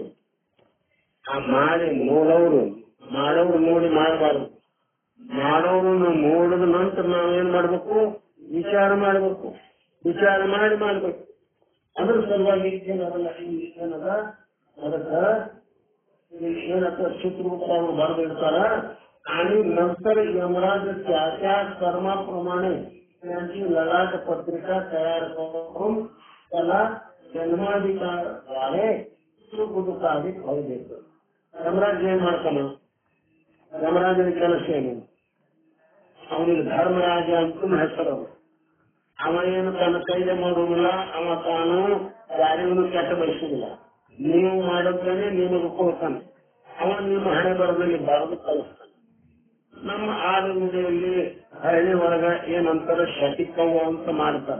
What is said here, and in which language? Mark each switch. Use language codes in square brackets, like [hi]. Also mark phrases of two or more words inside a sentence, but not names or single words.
[kn] ಆ ಮಾಡಿ ಮಾಡೋರು ನೋಡಿ ಮಾಡಬಾರ್ದು. ಮಾಡೋರನ್ನು ನೋಡಿದ ನಂತರ ನಾವೇನ್ ಮಾಡ್ಬೇಕು? ವಿಚಾರ ಮಾಡ್ಬೇಕು. ವಿಚಾರ ಮಾಡಿ ಮಾಡ್ಬೇಕು. ಅದ್ರ ಸಲುವಾಗಿ ಏನದಲ್ಲ ಏನದ ಅದಕ್ಕ ಏನಂತ ಚಿತ್ರಗುಪ್ತ ಅವರು ಬರೆದಿರ್ತಾರ. [mr] आणि नंतर यमराज त्याच्या कर्माप्रमाणे त्यांची ललाट पत्रिका तयार करून त्याला जन्माधिकाराने सुखदुःखादी फळ देतो. [kn] यमराज ಏನ್ ಮಾಡ್ತಾನ? ಯಮರಾಜನ ಕೆಲಸ ಏನು? ಅವನಿಗೆ ಧರ್ಮರಾಜ ಅಂತ ಹೆಸರು. ಅವ ಏನು ತನ್ನ ಕೈಗೆ ಮಾಡುವುದಿಲ್ಲ, ಅವ ತಾನು ಯಾರಿಗೂ ಕೆಟ್ಟ ಬಯಸುವುದಿಲ್ಲ. ನೀವು ಮಾಡೋದನ್ನೇ ನಿಮಗೆ ಕೊಡ್ತಾನೆ. ಅವ ನಿಮ್ಮ ಹಣೆ ಬರದಲ್ಲಿ ಬರೆದು ಕಳಿಸ್ತಾನೆ. ನಮ್ಮ ಆಡುನುಡಿಯಲ್ಲಿ ಹಳ್ಳಿ ಒಳಗ ಏನಂತಾರೆ ಶಟಿಕವ್ವ ಅಂತ ಮಾಡ್ತಾರೆ.